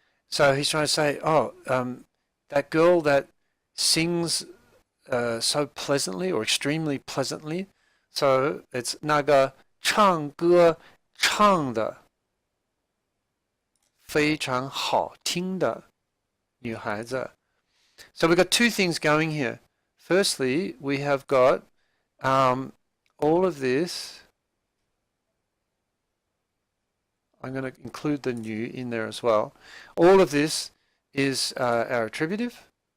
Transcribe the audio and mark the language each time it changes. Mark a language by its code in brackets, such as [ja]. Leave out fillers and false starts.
[en] So he's trying to say, that girl that sings so pleasantly or extremely pleasantly. So it's [zh] 那个唱歌唱的非常好听的女孩子. [en] So we've got two things going here. Firstly, we have got all of this. I'm going to include the new in there as well. All of this is our attributive.